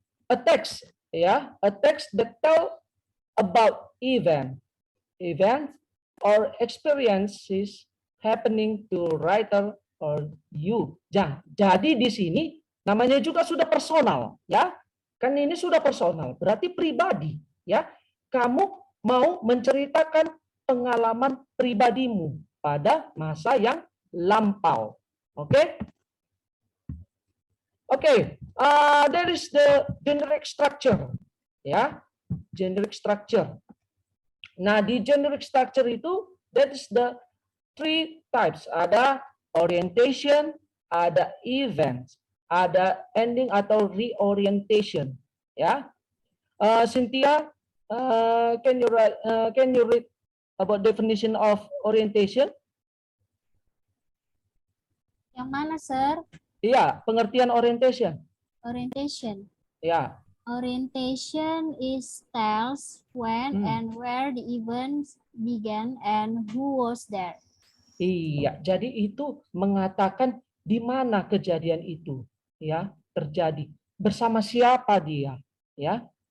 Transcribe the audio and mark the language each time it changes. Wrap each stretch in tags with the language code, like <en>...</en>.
<en>A text, ya, a text that tell about event or experiences happening to writer or you.</en> <id>Jadi di sini namanya juga sudah personal, ya. Kan ini sudah personal, berarti pribadi, ya. Kamu mau menceritakan pengalaman pribadimu pada masa yang lampau. Oke?</id> <en>Oke, there is the generic structure, ya. Generic structure. Nah, di generic structure itu that is the three types.</en> <id>Ada orientation, ada event, ada ending atau reorientation, ya.</id> <en>Cynthia, can you read about definition of orientation?</en> <id>Yang mana, sir? Iya, pengertian orientation.</id> <en>Orientation. Ya. Orientation is tells when and where the events began and who was there.</en> <id>Iya, jadi itu mengatakan di mana kejadian itu, ya, terjadi, bersama siapa dia, ya.</id>